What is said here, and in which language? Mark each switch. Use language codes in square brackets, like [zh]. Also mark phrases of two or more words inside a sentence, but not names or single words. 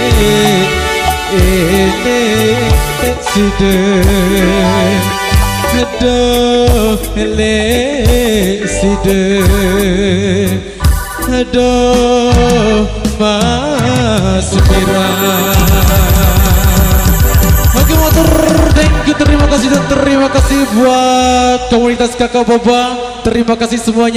[sas] ini side aduh elek side aduh Mas Mira. [id] Oke motor, [en] thank you, [id] terima kasih dan terima kasih buat komunitas Kakak Boba, terima kasih semuanya.